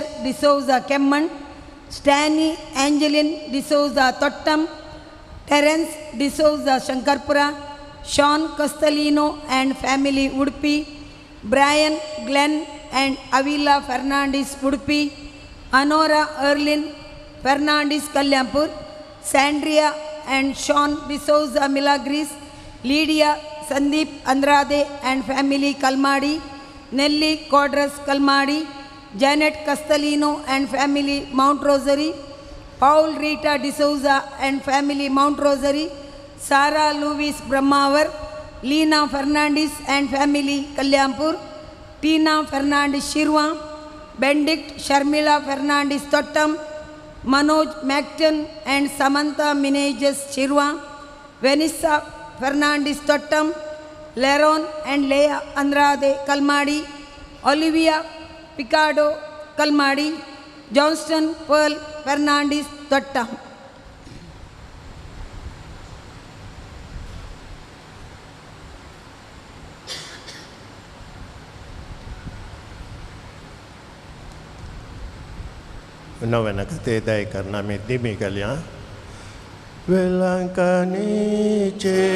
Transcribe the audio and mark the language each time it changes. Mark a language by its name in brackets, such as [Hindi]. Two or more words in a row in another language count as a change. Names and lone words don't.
[Konkani] डिसोजा केम्मन स्टॅनी एंजलिन डिसोजा तोट्टम टेरेन्स डिसोजा शंकरपुरा शॉन कस्तलिनो अँड फॅमिली उडपी ब्रायन ग्लेन अँड अविला फर्नांडीस उडपी अनोरा अर्लिन फर्नांडीस कल्याणपूर सॅन्ड्रिया अँड शॉन डिसोजा मिलाग्रीस लिडिया संदीप अंद्रादे [English] and family [Konkani] कलमाडी नेल्ली कॉड्रस [English] कलमाडी Janet Castellino and family Mount Rosary, Paul Rita D'Souza and family Mount Rosary, Sarah Louise Brahmavar, Lina Fernandez and family Kalyampur, Tina Fernandez Shirwa, Benedict Sharmila Fernandez Tottam, Manoj Macton and Samantha Meneges Shirwa, Vanessa Fernandez Tottam, Leron and Leah Andrade Kalmadi, Olivia Picardo Kalmadi, Johnston Pearl Fernandez Tottam. [Konkani] नोवेना खातीर दय करना आमी दिमी घालया वेलांकणीचे